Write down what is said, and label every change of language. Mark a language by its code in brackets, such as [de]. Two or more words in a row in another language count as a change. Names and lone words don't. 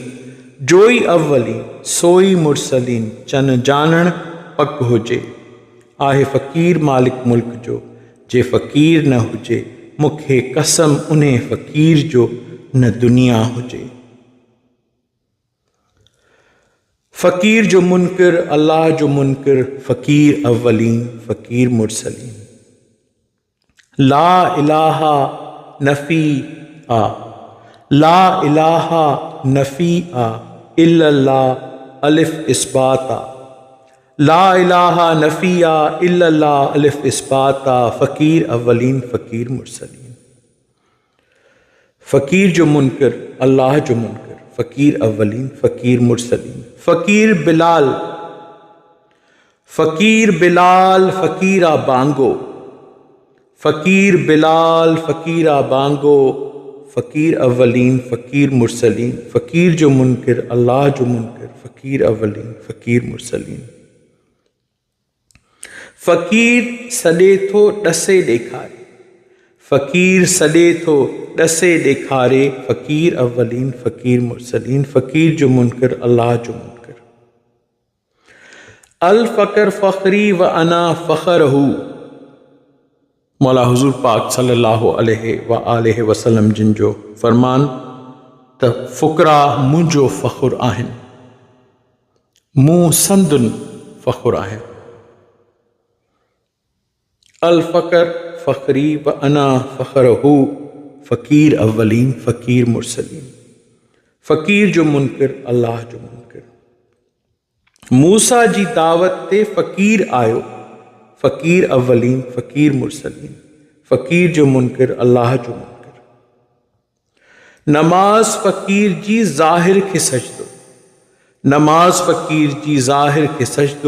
[sd] जोई अव्वलीन सोई मुरसलीन, चन जानण पक हुजे, आहे फ़क़ीर मालिक मुल्क जो। जे फ़क़ीर न हुजे, मूंखे कसम उन्हे फ़क़ीर जो न दुनिया हुजे। फ़क़ीर जो मुनकिर अल्लाह जो मुनकिर, फ़क़ीर अव्वलीन फ़क़ीर मुरसलीन। [ar] لا إله [sd] नफ़ी आ, [ar] لا إله [sd] नफ़ी आ, इल्लल्लाह अलिफ इस्बात आ। [ar] لا إله [sd] नफ़ी आ, इल्लल्लाह अलिफ इस्बात आ। फ़क़ीर अव्वलीन फ़क़ीर मुरसलीन। फ़क़ीर जो मुनकिर अल्लाह जो मुनकिर, फ़क़ीर अव्वलीन फ़क़ीर मुरसलीन। फ़क़ीर बिलाल, फ़क़ीर बिलाल फ़क़ीरा बांगो, फ़क़ीर बिलाल फ़क़ीरा बांगो। फ़क़ीर अव्वलीन फ़क़ीर मुरसलीन। फ़क़ीर जो मुनकिर अल्लाह जो मुनकिर, फ़क़ीर अव्वलीन फ़क़ीर मुरसलीन। फ़क़ीर सॾे थो ॾसे ॾेखारे, फ़क़ीर सॾे थो ॾसे ॾेखारे। फ़क़ीर अव्वलीन फ़क़ीर मुरसलीन। फ़क़ीर जो मुनकिर अल्लाह जो मुनकिर। [ar] الفقر فخري وأنا فخره, [sd] मौला हुज़ूर पाक [ar] صلى الله عليه وآله وسلم [sd] जिन जो फ़रमान त फ़ुक़रा मुंहिंजो फ़ख़्रु आहिनि, मूं संदुनि फ़ख़्रु आहिनि। [ar] الفقر فخري وأنا فخره, [sd] फ़क़ीर अव्वलीन फ़क़ीर मुरसलीन। फ़क़ीर जो मुनकिर अल्लाह जो मुनकिर। मूसा जी दावत ते फ़क़ीर आयो, फ़क़ीर अव्वलीन फ़क़ीर मुरसलीन। फ़क़ीर जो मुनकिर अल्लाह जो मुनकिर। नमाज़ फ़क़ीर जी ज़ाहिर खे सजदो, नमाज़ फ़क़ीर जी ज़ाहिर खे सजदो।